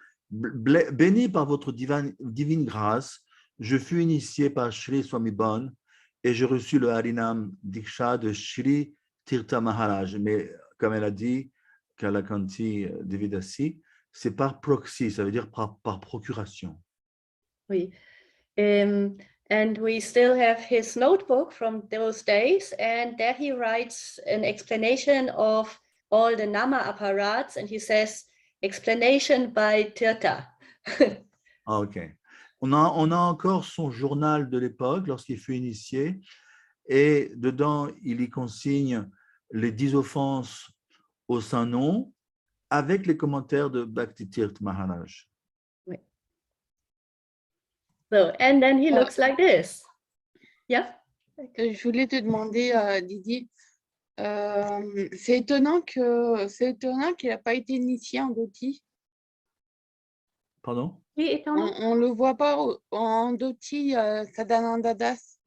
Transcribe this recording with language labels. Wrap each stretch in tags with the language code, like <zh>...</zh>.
<fr>Béni par votre divine grâce, je fus initié par Sri Swami Bon et j'ai reçu le Harinam Diksha de Sri Tirtha Maharaj. Mais comme elle a dit, Kalakanthi Devi Dasi, c'est par proxy, ça veut dire par procuration. Oui.</fr> <en>And we still have his notebook from those days, and there he writes an explanation of all the nama apparats, and he says, explanation by Tirtha. Ah, ok.</en> <fr>On a encore son journal de l'époque, lorsqu'il fut initié, et dedans, il y consigne les 10 offenses au Saint-Nom avec les commentaires de Bhakti Tirtha Maharaj. Oui.</fr> <en>So, and then he looks like this. Yeah.</en> <fr>Je voulais te demander, Didier, c'est étonnant qu'il n'a pas été initié en Dhoti. Pardon? Oui, étonnant. On ne le voit pas en Dhoti, Sadananda Das.</fr>